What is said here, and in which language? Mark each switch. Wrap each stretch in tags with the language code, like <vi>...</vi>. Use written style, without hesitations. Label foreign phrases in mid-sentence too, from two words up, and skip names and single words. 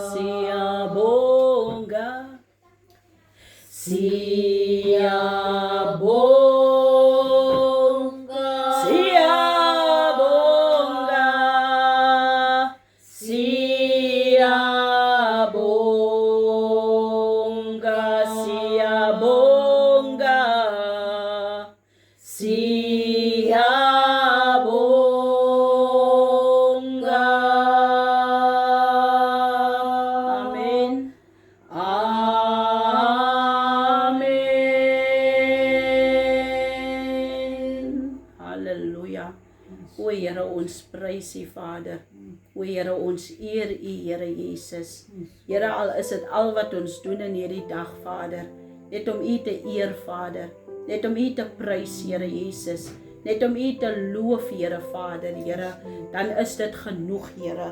<zu>Siya bonga, siya bonga, siya bonga, siya bonga, siya bonga, siya bonga. Amen. Amen.</zu> <af>Hallelujah. O Here, ons prys U, Vader. O Here, ons eer U, Here Jesus. Here, al is dit al wat ons doen in hierdie dag, Vader, net om U te eer, Vader, net om U te prys, Here Jesus, net om U te loof, Here Vader, Here, dan is dit genoeg, Here.</af>